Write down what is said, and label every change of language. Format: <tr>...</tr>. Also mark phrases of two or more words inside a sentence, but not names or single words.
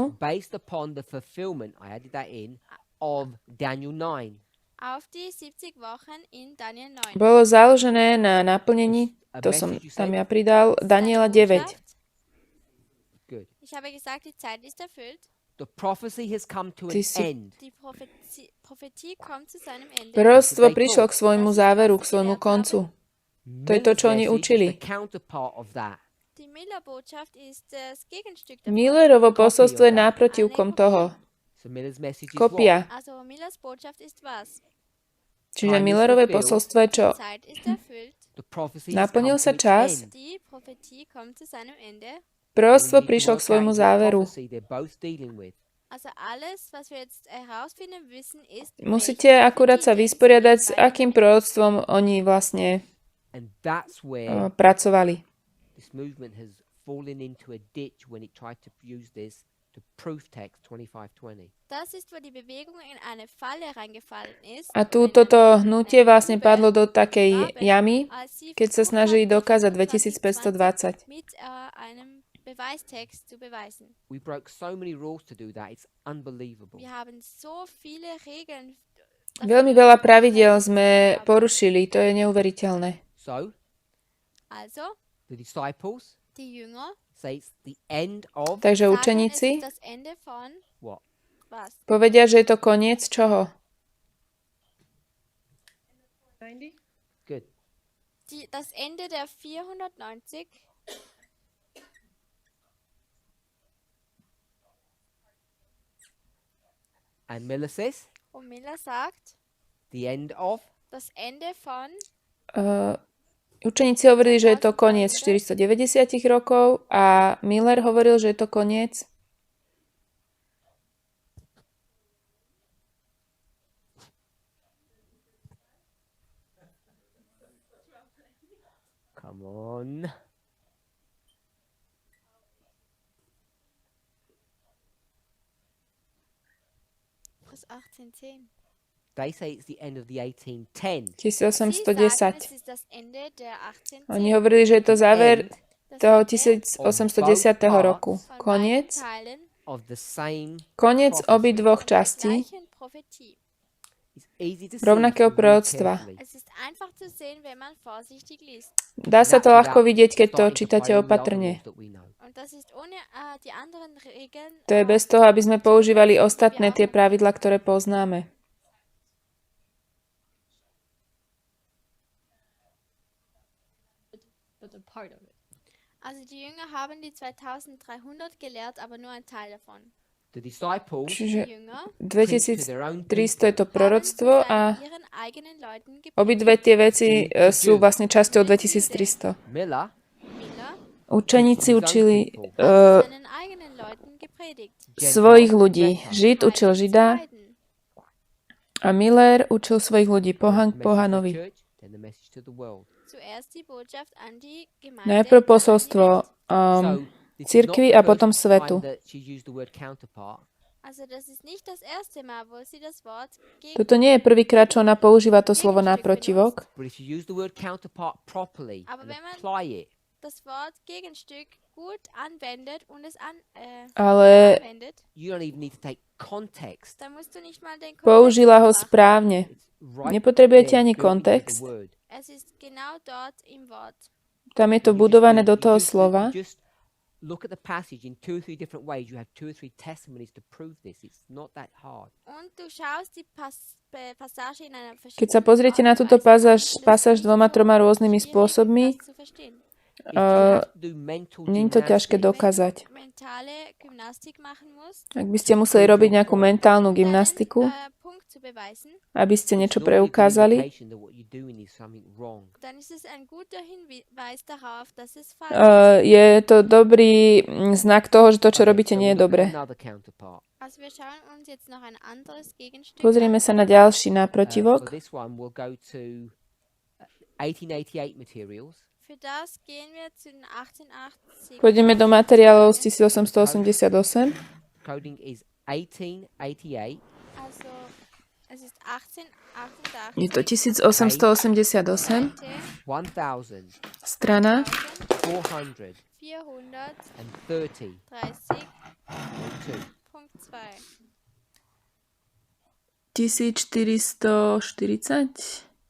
<en>based upon the fulfillment, I added that in, of Daniel 9.</en> <de>auf die 70 Wochen in Daniel 9.</de> <sk>bolo založené na naplnení, to som tam ja pridal, Daniela 9.</sk> <en>Good.</en> <de>Ich habe gesagt, die Zeit ist erfüllt.</de> <en>The prophecy has come to Ty an si- end.</en> <de>Die Prophetie kommt zu seinem Ende.</de> <sk>Proroctvo prišlo k svojmu záveru, k svojmu koncu. To je to, čo oni</sk> <en>Miller's message is</en> <sk>učili.</sk> <en>the counterpart of that.</en> <de>Die Miller-Botschaft ist das Gegenstück davon.</de> <sk>Millerovo posolstvo je náprotivkom toho.</sk> <en>So Miller's message is</en> <sk>Kopia.</sk> <de>Also Millers Botschaft ist was?</de> <sk>Čiže Millerové posolstvo je čo?</sk> <de>Die Zeit ist erfüllt.</de> <en>what? The prophecy</en> <sk>Naplnil</sk> <en>has</en> <sk>sa</sk> <en>come to its</en> <sk>čas.</sk> <en>end.</en> <de>Die Prophetie kommt zu seinem Ende.</de> <sk>Proroctvo</sk> <en>We need to</en> <sk>prišlo k</sk> <en>work</en> <sk>svojmu</sk> <en>out the</en> <sk>záveru.</sk> <en>prophecy they're both dealing with.</en> <de>Also alles, was wir jetzt herausfinden müssen, ist,</de> <sk>Musíte akurát sa vysporiadať, s akým proroctvom oni vlastne</sk> <en>And that's where</en> <sk>pracovali.</sk> <en>this movement has fallen into a ditch when it tried to use this to proof text 2520.</en> <de>das ist, wo die Bewegung in eine Falle reingefallen ist.</de> <sk>A tu toto hnutie vlastne padlo do takej jamy, keď sa snažili dokázať 2520.</sk> <de>mit einem Beweistext zu beweisen.</de> <en>We broke so many rules to do that. It's unbelievable.</en> <de>Wir haben so viele Regeln.</de> <sk>Veľmi veľa pravidiel sme porušili, to je neuveriteľné.</sk> <en>So</en> <de>Also,</de> <en>the disciples</en> <de>die Jünger</de> <en>say it's the end of</en> <sk>Takže</sk> <de>sagen, es</de> <sk>učeníci</sk> <de>ist das Ende von</de> <en>what?</en> <de>was?</de> <sk>povedia, že je to koniec čoho?</sk> <en>90? Good.</en> <de>Das Ende der 490.</de> <en>And Miller says</en> <de>Und Miller sagt,</de> <en>the end of</en> <de>das Ende von</de> <sk>Učeníci hovorili, že je to koniec 490 rokov a Miller hovoril, že je to koniec</sk> <en>come on.</en> <de>das 1810.</de> <en>They say it's the end of the 1810. 1810.</en> <de>Es ist das Ende der 1810.</de> <sk>Oni hovorili, že je to záver</sk> <de>Das</de> <sk>toho</sk> <de>Ende</de> <sk>1810 roku.</sk> <de>von</de> <sk>Koniec.</sk> <de>beiden Teilen</de> <en>Of the same</en> <sk>Koniec obidvoch</sk> <de>der</de> <sk>častí</sk> <de>gleichen Prophetie.</de> <en>it's easy to see</en> <sk>rovnakého</sk> <en>if you read</en> <sk>proroctva.</sk> <en>carefully.</en> <de>Es ist einfach zu sehen, wenn man vorsichtig liest.</de> <sk>Dá sa to</sk> <en>That's</en> <sk>ľahko</sk> <en>without</en> <sk>vidieť, keď to</sk> <en>starting to</en> <sk>čítate</sk> <en>apply all the other</en> <sk>opatrne.</sk> <en>rules that we know.</en> <de>Und das ist ohne die anderen Regeln.</de> <sk>To je bez toho, aby sme používali ostatné tie pravidlá, ktoré poznáme.</sk> <en>But a part of it.</en> <de>Also die Jünger haben die 2300 gelehrt, aber nur ein Teil davon.</de> <en>The disciples</en> <sk>Čiže</sk> <de>Die Jünger</de> <sk>2300 je to proroctvo a</sk> <de>haben ihren eigenen Leuten</de> <sk>obidve tie veci sú vlastne časťou 2300.</sk> <en>Miller</en> <de>Miller</de> <sk>Učeníci učili</sk> <de>seinen eigenen Leuten gepredigt.</de> <sk>svojich ľudí. Žid učil</sk> <de>Einen</de> <sk>Žida</sk> <de>zweiten.</de> <sk>a Miller učil svojich ľudí, pohan</sk> <en>message to the</en> <sk>pohanovi.</sk> <en>church, then the message to the world.</en> <de>Zuerst die Botschaft an die Gemeinde.</de> <sk>Najprv</sk> <de>dann an die</de> <sk>posolstvo</sk> <de>Welt.</de> <en>This is cirkvi not a the</en> <sk>potom</sk> <en>first</en> <sk>svetu.</sk> <en>time that she's used the word counterpart.</en> <de>Also das ist nicht das erste Mal, wo sie das Wort</de> <sk>Toto nie je prvýkrát, čo ona používa to slovo naprotivok,</sk> <en>But if you use the word counterpart properly</en> <de>Aber</de> <en>and</en> <de>wenn man-</de> <en>apply it,</en> <de>das Wort Gegenstück gut anwendet und es</de> <sk>ale</sk> <de>anwendet,</de> <en>you don't even need to take context.</en> <de>dann musst du nicht mal den Kontext</de> <sk>použila ho</sk> <de>betrachten.</de> <sk>správne.</sk> <en>It's right</en> <sk>Nepotrebujete</sk> <en>there</en> <sk>ani</sk> <en>built into the</en> <sk>kontext.</sk> <en>word.</en> <de>Es ist genau dort im Wort.</de> <sk>Tam je to</sk> <en>You just</en> <sk>budované do- do</sk> <en>you</en> <sk>toho</sk> <en>just-</en> <sk>slova.</sk> <en>you just look at the passage in 2 or 3 different ways. You have 2 or 3 testimonies to prove this. It's not that hard.</en> <de>Und du schaust die Passage in einer</de> <sk>Keď sa pozriete na túto pasáž 2-3 rôznymi spôsobmi,</sk> <de>das zu verstehen.</de> <en>If you have to do mental</en> <sk>nie je to ťažké</sk> <en>gymnastics,</en> <sk>dokázať.</sk> <de>Wenn du mentale Gymnastik machen musst,</de> <sk>Ak by ste museli robiť nejakú mentálnu gymnastiku,</sk> <de>deinen Punkt zu beweisen,</de> <sk>aby ste niečo</sk> <en>it's normally a good</en> <sk>preukázali,</sk> <en>indication that what you're doing is something wrong.</en> <de>dann ist es ein guter Hinweis darauf, dass es falsch</de> <sk>je to dobrý znak toho, že to, čo robíte, nie je dobré.</sk> <en>Another counterpart.</en> <de>Also wir schauen uns jetzt noch ein anderes Gegenstück</de> <sk>Pozrieme</sk> <de>an.</de> <sk>sa na ďalší</sk> <en>For</en> <sk>náprotivok.</sk> <en>this one, we'll go to 1888 materials.</en> <de>Für das gehen wir zu den 1880.</de> <sk>Pôjdeme do materiálov z 1888.</sk> <en>Coding is 1888.</en> <de>Also es ist 1888.</de> <sk>Je to 1888,</sk> <de>Seite 1430</de> <sk>strana</sk> <de>430 Punkt 2. 1440.</de>